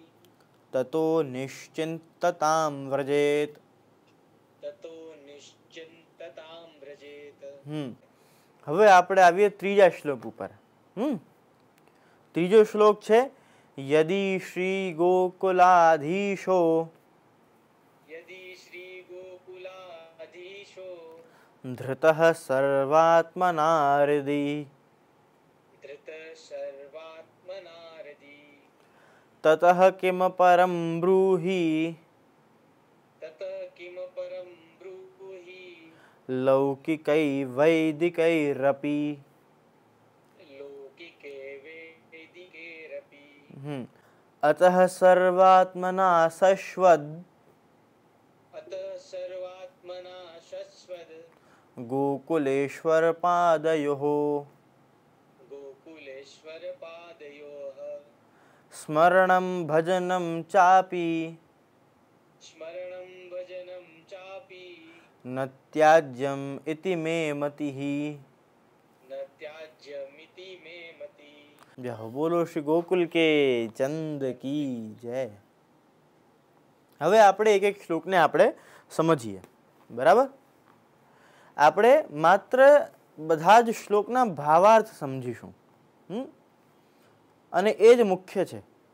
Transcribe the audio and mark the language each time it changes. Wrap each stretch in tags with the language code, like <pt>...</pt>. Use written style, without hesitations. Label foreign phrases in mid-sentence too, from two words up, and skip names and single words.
<sa>તતો નિશ્ચિંતતાં વ્રજેત</sa> <gu>હવે આપણે આવીએ ત્રીજા શ્લોક ઉપર. ત્રીજો શ્લોક છે</gu> <sa>યદિ શ્રી ગોકુલાધીશો यदि श्री गोकुलाधीशो ધૃતઃ સર્વાત્મનારદી धृत सर्वात्मनारदी તતઃ કિમ પરમ બ્રૂહિ तत किम परम ब्रूहि લૌકિકૈ વૈદિકૈરપી. लौकिके वैदिकेरपि અતઃ સર્વાત્મના સશ્વદ अत सर्वात्मना शश्वद ગોકુલેશ્વર પાદયોઃ गोकुलेश्वर पादयोः સ્મરણં ભજनं ચાપી स्मरणं भजनं चापि ન ત્યાજ્યમ ઇતિ મે મતિઃ. न त्याज्यमिति मे मति.</sa> <gu>જય હો, બોલો શ્રી</gu> <hi>गोकुल के चंद की जय.</hi> <gu>હવે આપણે એક એક શ્લોકને આપણે સમજીએ. બરાબર, આપણે માત્ર બધા જ શ્લોકના ભાવાર્થ સમજીશું અને એ જ મુખ્ય છે.</gu>